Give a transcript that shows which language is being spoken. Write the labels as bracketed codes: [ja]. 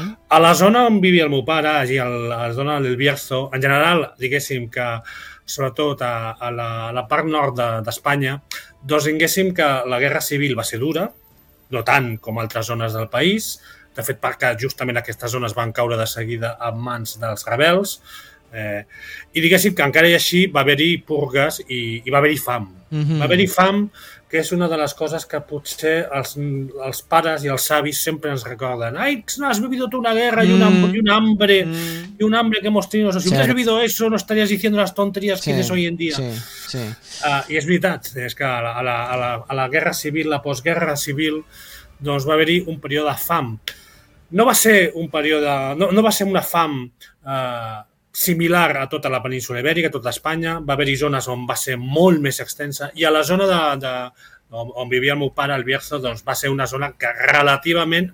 [ca] A la zona on vivia el meu pare, allí a la zona del Bierzo, en general, diguéssim que sobretot a la part nord d'Espanya, doncs diguéssim que la guerra civil va ser dura, no tant com altres zones del país, de fet perquè justament aquestes zones van caure de seguida en mans dels rebels, i diguéssim que encara i així va haver-hi purgues i va haver-hi fam. Va haver-hi fam, que és una de les coses que potser els pares i els savis sempre ens recorden. [es] Ai, no has vivido tu una guerra y un hambre que hemos tenido. O sea, si hubieras vivido eso, no estarías diciendo las tonterías que tienes hoy en día. [ca] I és veritat, és que a la guerra civil, la postguerra civil, doncs va haver-hi un període de fam. No va ser una fam... similar a tota la península ibèrica, a tota Espanya. Va haver-hi zones on va ser molt més extensa i a la zona on vivia el meu pare, el Bierzo, doncs va ser una zona que relativament...